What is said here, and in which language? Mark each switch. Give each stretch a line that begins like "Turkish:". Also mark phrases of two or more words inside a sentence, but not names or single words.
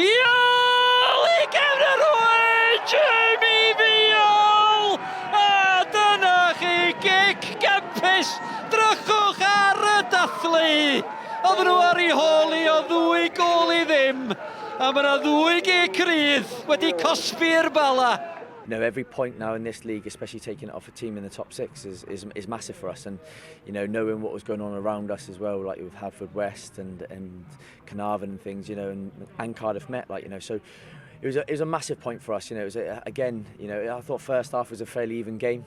Welsh: Veal i gefn y rhwyd! Jamie Veal! A dyna chi gic gampus. Drychwch ar y dathlu. Oedden nhw ar ei holi o 2 gol i ddim. A mae yna 2 gig rydd wedi cosbi'r Bala.
English: You know, every point now in this league, especially taking it off a team in the top 6, is massive for us. And you know, knowing what was going on around us as well, like with Haverfordwest and Carnarvon and things, you know, and Cardiff Met, like, you know, so it was a massive point for us. You know, it was again, you know, I thought first half was a fairly even game.